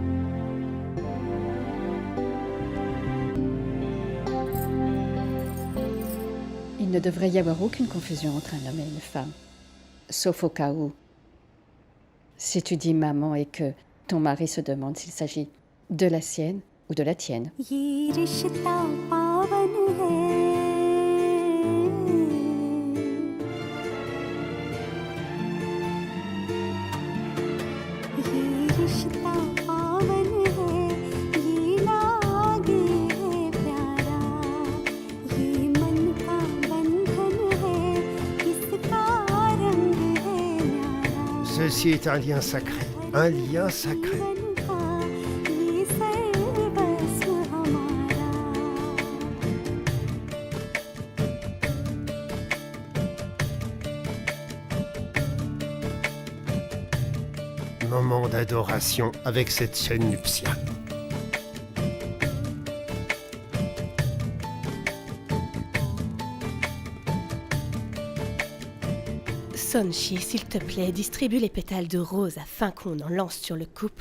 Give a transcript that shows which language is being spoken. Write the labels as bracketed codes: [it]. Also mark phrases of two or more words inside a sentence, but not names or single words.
[fr] Il ne devrait y avoir aucune confusion entre un homme et une femme. Sauf au cas où, si tu dis maman et que ton mari se demande s'il s'agit de la sienne ou de la tienne. [hi] ये रिश्ता पावन है ये रिश्ता पावन है ये लागे है प्यारा ये मन का बंधन है इसका रंग है न्यारा [fr] Ceci est un lien sacré. Un lien sacré. [hi] ये सर्वस्व हमारा [fr] Moment d'adoration avec cette chaîne nuptiale. Sonchi, s'il te plaît, distribue les pétales de rose afin qu'on en lance sur le couple.